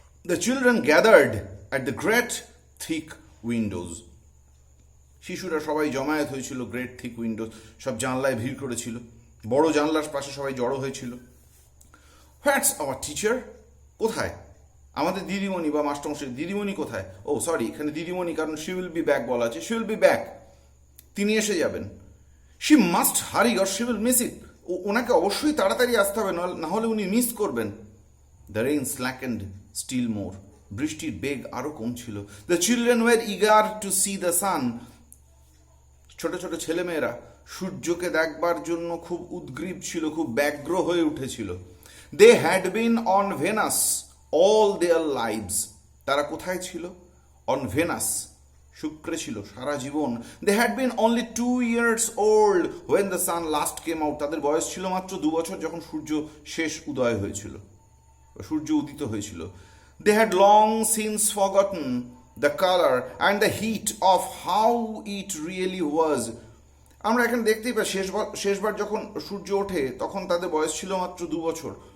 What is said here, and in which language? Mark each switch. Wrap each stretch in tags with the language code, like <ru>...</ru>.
<en>The children gathered at the great thick windows.</en> <bn>শিশুরা সবাই জমায়েত হয়েছিল</bn> <en>great thick windows,</en> <bn>সব জানলায় ভিড় করেছিল, বড় জানলার পাশে সবাই জড়ো হয়েছিল।</bn> <en>what's our teacher,</en> <bn>কোথায় আমাদের দিদিমণি বা মাস্টারমশাই? দিদিমণি কোথায়? ও সরি, এখানে দিদিমণি কারণ</bn> <en>she will be back</en> <bn>বলা আছে, শি উইল বি ব্যাক, তিনি এসে যাবেন।</bn> <en>she must hurry or she will miss it,</en> <bn>ওনাকে অবশ্যই তাড়াতাড়ি আসতে হবে, না হলে উনি মিস করবেন।</bn> <en>the rain slackened still more,</en> <bn>বৃষ্টির বেগ আরো কমছিল।</bn> <en>the children were eager to see the sun,</en> <bn>ছোট ছেলেমেয়েরা সূর্যকে দেখবার জন্য খুব উদ্গ্রীব ছিল, খুব ব্যগ্র হয়ে উঠেছিল।</bn> <en>they had been on Venus all their lives,</en> <bn>তারা কোথায় ছিল?</bn> <en>on Venus,</en> <bn>শুক্রে ছিল সারা জীবন।</bn> <en>They had been only 2 years old when the sun last came out.</en> <bn>তাদের বয়স ছিল মাত্র 2 বছর যখন সূর্য শেষ উদয় হয়েছিল, সূর্য উদিত হয়েছিল।</bn> <en>They had long since forgotten the colour and the heat of how it really was.</en> <bn>আমরা এখানে দেখতেই পাই শেষবার যখন সূর্য ওঠে তখন তাদের বয়স ছিল মাত্র 2 বছর।</bn>